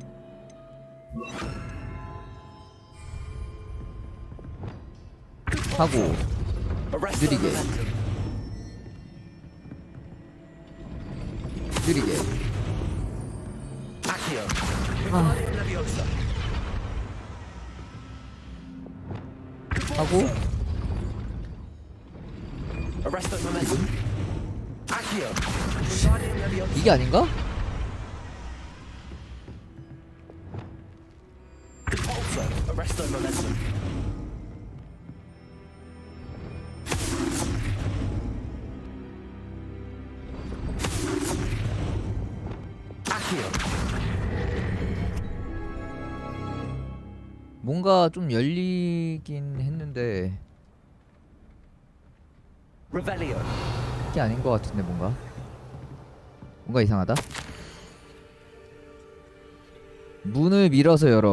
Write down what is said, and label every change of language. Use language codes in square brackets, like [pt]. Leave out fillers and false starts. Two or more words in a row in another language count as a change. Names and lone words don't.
[ko] 하고 느리게 느리게 [la] Accio. 아. Wingardium Leviosa. [ko] 하고 [la] Arresto momentum. Accio. Wingardium Leviosa. [ko] 이게 아닌가? [la] Arresto momentum. Accio. [ko] 뭔가 좀 열리긴 했는데 [la] Revelio. [ko] 이게 아닌 것 같은데 뭔가 이상하다. 문을 밀어서 열어.